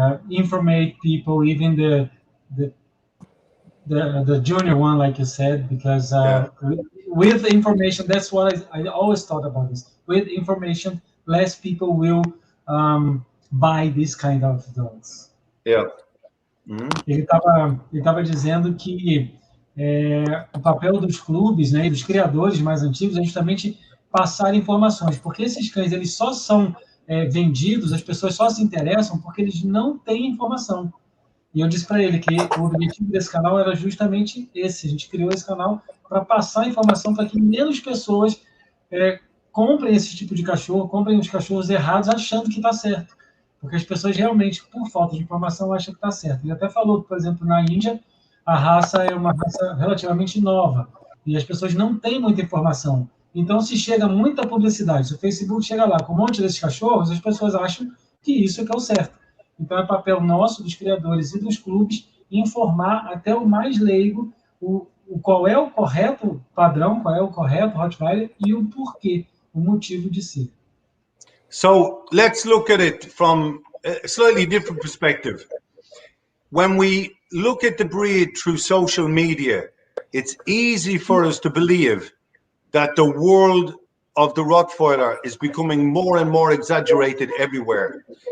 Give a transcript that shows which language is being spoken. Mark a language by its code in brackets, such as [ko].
[en] Informate people, even the junior one, like you said, because with information, that's what I always thought about this. With information, less people will buy this kind of dogs. Yeah. [pt] Ele estava dizendo que o papel dos clubes, né, e dos criadores mais antigos é justamente passar informações, porque esses cães eles só são vendidos, as pessoas só se interessam porque eles não têm informação. E eu disse para ele que o objetivo desse canal era justamente esse. A gente criou esse canal para passar informação para que menos pessoas comprem esse tipo de cachorro, comprem os cachorros errados achando que está certo. Porque as pessoas realmente, por falta de informação, acham que está certo. Ele até falou que, por exemplo, na Índia, a raça é uma raça relativamente nova. E as pessoas não têm muita informação. Então, se chega muita publicidade, se o Facebook chega lá com um monte desses cachorros, as pessoas acham que isso é que é o certo. Então, é papel nosso, dos criadores e dos clubes, informar até o mais leigo qual é o correto padrão, qual é o correto Rottweiler e o porquê, o motivo de ser. [en] So let's look at it from a slightly different perspective. When we look at the breed through social media, it's easy for us to believe that the world of the Rottweiler is becoming more and more exaggerated everywhere.